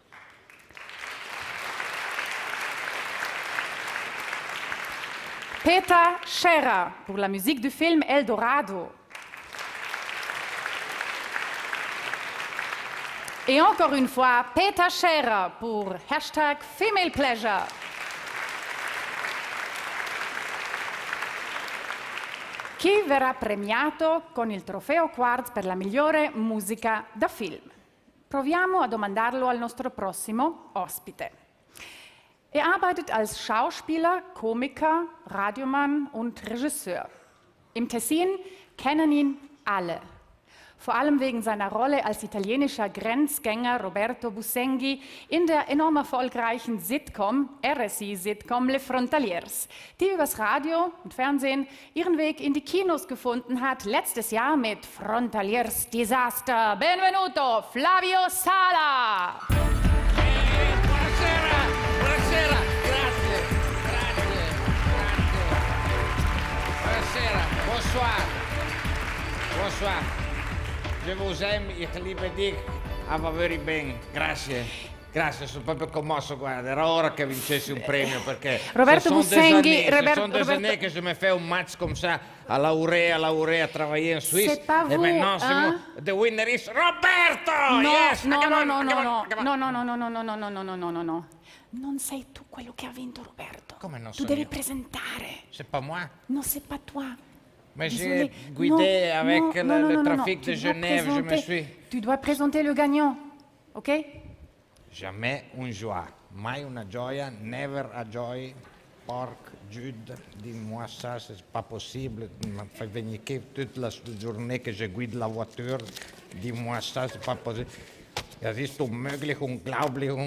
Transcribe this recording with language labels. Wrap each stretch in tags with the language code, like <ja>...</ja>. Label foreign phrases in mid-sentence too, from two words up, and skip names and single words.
<fr>Peter Scherer pour la musique du film El Dorado. Et encore une fois, Peter Scherer pour #FemalePleasure.</fr> <it>Chi verrà premiato con il trofeo Quartz per la migliore musica da film? Proviamo a domandarlo al nostro prossimo ospite.</it> <de>Er arbeitet als Schauspieler, Komiker, Radiomann und Regisseur. Im Tessin kennen ihn alle. Vor allem wegen seiner Rolle als italienischer Grenzgänger Roberto Busenghi in der enorm erfolgreichen Sitcom, RSI-Sitcom Le Frontaliers, die übers Radio und Fernsehen ihren Weg in die Kinos gefunden hat, letztes Jahr mit Frontaliers Disaster.</de> <it>Benvenuto, Flavio Sala! Buonasera, grazie. Buonasera,</it> <fr>bonsoir. Je vous aime,</fr> <de>ich liebe dich, aber very</de> <it>bene, grazie. Grazie, sono proprio commosso, guarda, era ora che vincessi un premio perché Roberto Busenghi,</it> <fr>ce sont des années que je me fais un match comme ça à la Urea, travailler en Suisse. C'est pas vous, maintenant, hein?</fr> <en>The winner is Roberto!</en> <it>No,</it> <en>Yes!</en> <it>no. Non sei tu quello che ha vinto, Roberto. Come non Tu so devi io? presentare.</it> <fr>C'est pas moi. Non, c'est pas toi. Mais Désolé. j'ai guidé avec le trafic Tu de dois Genève, je me présenter- suis... Tu dois présenter le gagnant, ok? Jamais une joie,</fr> <it>mai una gioia,</it> <en>never a joy.</en> <fr>Porc, Jude, dis-moi ça, c'est pas possible. Tu m'as fait venir toute la journée que je guide la voiture. Dis-moi ça, c'est pas possible.</fr> <de>Das ist unmöglich, unglaublich.</de>